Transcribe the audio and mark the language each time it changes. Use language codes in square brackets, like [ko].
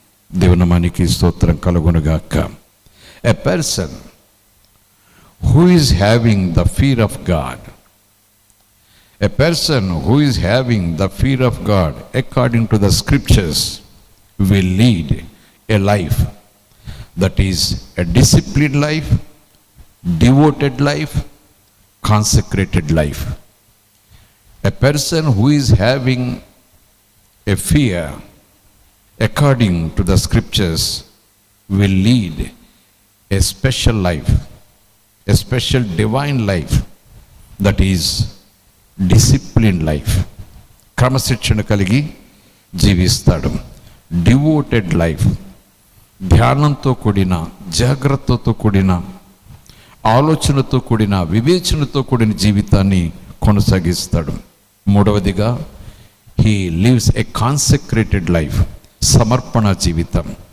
[te] దేవుని నామానికి స్తోత్రం కలుగునుగాక. [en] A person who is having the fear of God, a person who is having the fear of God according to the scriptures will lead a life that is a disciplined life, devoted life, consecrated life. A person who is having a fear according to the scriptures will lead a special life, a special divine life that is disciplined life. [te] క్రమశిక్షణ కలిగి జీవిస్తాడు. Devoted life, ధ్యానంతో కూడిన, జాగ్రత్తతో కూడిన ఆలోచనతో కూడిన, వివేచనతో కూడిన జీవితాన్ని కొనసాగిస్తాడు. మూడవదిగా, [en] he lives a consecrated life, [te] సమర్పణ జీవితం.